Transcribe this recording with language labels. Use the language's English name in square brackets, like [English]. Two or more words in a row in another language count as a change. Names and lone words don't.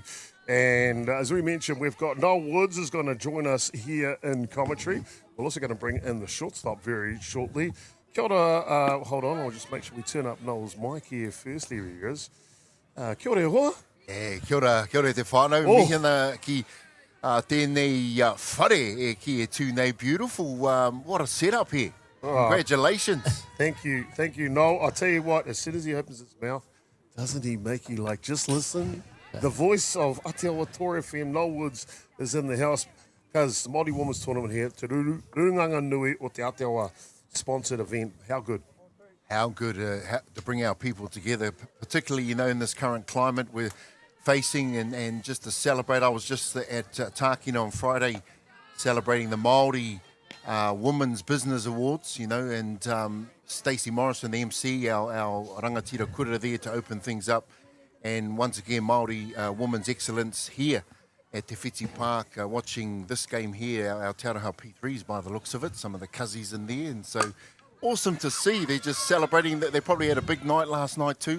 [English] And as we mentioned, we've got Noel Woods is going to join us here in commentary. We're also going to bring in the shortstop very shortly. [Māori] Kia ora, [English] hold on, I'll just make sure we turn up Noel's mic here first. There he is. [Māori] Kia ora, Arorha. Yeah, kia ora te whānau. Mihina ki tēnei whare ki e tūnei beautiful. [English] What a setup here. Congratulations. Thank you, Noel. I'll tell you what, as soon as he opens his mouth, doesn't he make you like, just listen? The voice of Aotearoa Tour FM, Noel Woods, is in the house because the Māori Women's Tournament here, Te Rurunganga Nui o Te Aotearoa sponsored event. How good? How good to bring our people together, particularly, in this current climate we're facing and just to celebrate. I was just at Tākina on Friday celebrating the Māori Women's Business Awards, and Stacey Morrison, the MC, our [Māori] rangatira kura [English] there to open things up. And once again, Māori Women's Excellence here at Te Whiti Park, watching this game here, our Te Arorha P3s by the looks of it, some of the cuzzies in there. And so awesome to see. They're just celebrating. They probably had a big night last night too.